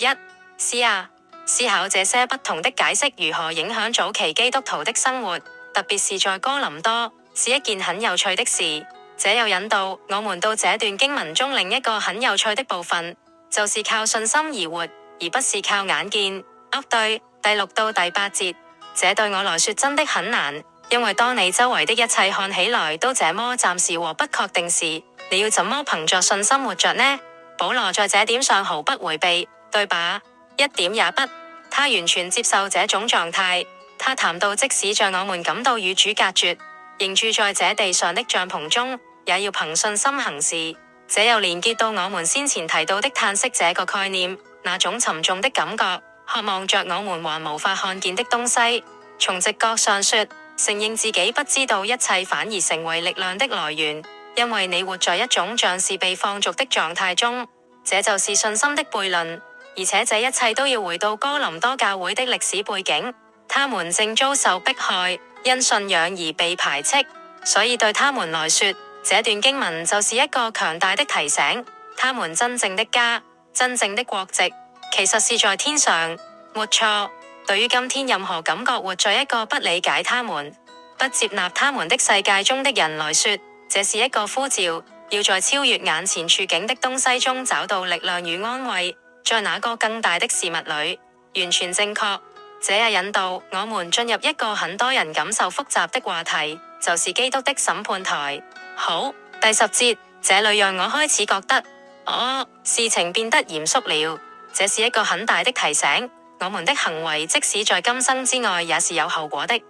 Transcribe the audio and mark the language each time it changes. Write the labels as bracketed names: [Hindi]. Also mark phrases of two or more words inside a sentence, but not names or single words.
[Chinese] 思考這些不同的解釋如何影響早期基督徒的生活，特別是在哥林多，是一件很有趣的事。這又引導我們到這段經文中另一個很有趣的部分，就是靠信心而活，而不是靠眼見。對，第6到第8節，這對我來說真的很難，因為當你周圍的一切看起來都這麼暫時和不確定時，你要怎麼憑着信心活着呢？保羅在這點上毫不迴避，對吧？一點也不，他完全接受這種狀態。他談到，即使像我們感到與主隔絕，仍住在這地上的帳篷中，也要憑信心行事。這又連結到我們先前提到的嘆息這個概念，那種沉重的感覺，渴望着我們還無法看見的東西。從直覺上說，承認自己不知道一切，反而成為力量的來源，因為你活在一種像是被放逐的狀態中。這就是信心的悖論。而且這一切都要回到哥林多教會的歷史背景，他們正遭受迫害，因信仰而被排斥，所以對他們來說，這段經文就是一個強大的提醒。他們真正的家、真正的國籍，其實是在天上。沒錯，對於今天任何感覺活在一個不理解他們、不接納他們的世界中的人來說，這是一個呼召，要在超越眼前處境的東西中找到力量與安慰。在那個更大的事物裏，完全正確。這也引導我們進入一個很多人感受複雜的話題，就是基督的審判台。好，第10節，這裏讓我開始覺得，事情變得嚴肅了。這是一個很大的提醒，我們的行為即使在今生之外也是有後果的。